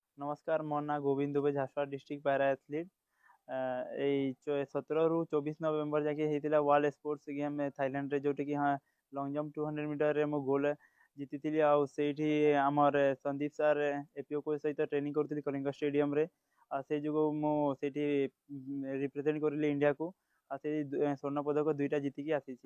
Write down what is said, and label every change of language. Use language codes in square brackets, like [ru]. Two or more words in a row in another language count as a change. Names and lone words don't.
[or] ନମସ୍କାର ମୋ ନାଁ ଗୋବିନ୍ଦ ଦୁବେ ଝାରସୁଗୁଡ଼ା [en] district para athlete [or] এই 17 ରୁ 24 ନଭେମ୍ବର ଯାକେ ହେଇଥିଲା [en] world sports game [or] ଥାଇଲାଣ୍ଡରେ ଯୋଉଠି କି ହଁ [en] long jump [or] 200 ମିଟରରେ ମୁଁ ଗୋଲ୍ଡ ଜିତିଥିଲି ଆଉ ସେଇଠି ଆମର ସନ୍ଦୀପ ସାର୍ ଏପିଓ ସହିତ ଟ୍ରେନିଂ କରୁଥିଲି କଳିଙ୍ଗ ଷ୍ଟାଡିୟମରେ ଆଉ ସେଇ ଯୋଗୁଁ ମୁଁ ସେଇଠି ରିପ୍ରେଜେଣ୍ଟ କରିଲି ଇଣ୍ଡିଆକୁ ଆଉ ସେଇ ସ୍ୱର୍ଣ୍ଣ ପଦକ 2ଟା ଜିତିକି ଆସିଛି।